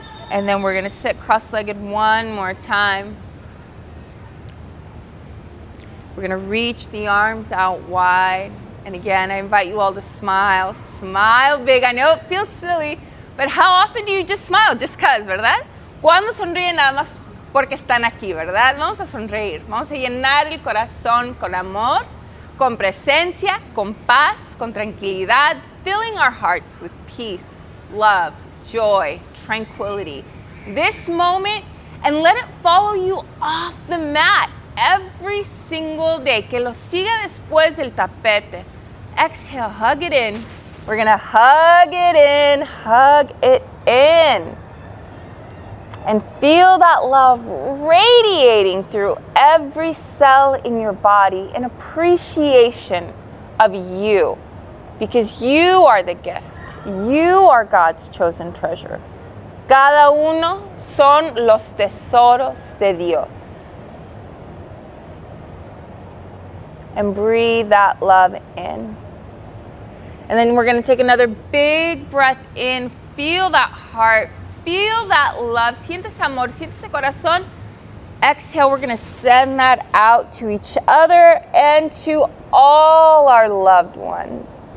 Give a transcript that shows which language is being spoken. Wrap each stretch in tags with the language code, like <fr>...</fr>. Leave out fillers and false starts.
<en>And then we're going to sit cross-legged one more time. We're going to reach the arms out wide. And again, I invite you all to smile. Smile big. I know it feels silly, but how often do you just smile? Just cause,</en> <es>¿verdad? ¿Cuándo sonríen nada más porque están aquí, verdad? Vamos a sonreír. Vamos a llenar el corazón con amor, con presencia, con paz, con tranquilidad,</es> <en>filling our hearts with peace, love, joy, tranquility. This moment, and let it follow you off the mat every single day.</en> <es>Que lo siga después del tapete.</es> <en>Exhale, hug it in. We're going to hug it in, hug it in. And feel that love radiating through every cell in your body in appreciation of you. Because you are the gift. You are God's chosen treasure.</en> <es>Cada uno son los tesoros de Dios.</es> <en>And breathe that love in. And then we're going to take another big breath in. Feel that heart. Feel that love.</en> <es>Siente ese amor. Siente ese corazón.</es> <en>Exhale. We're going to send that out to each other and to all our loved ones.</en>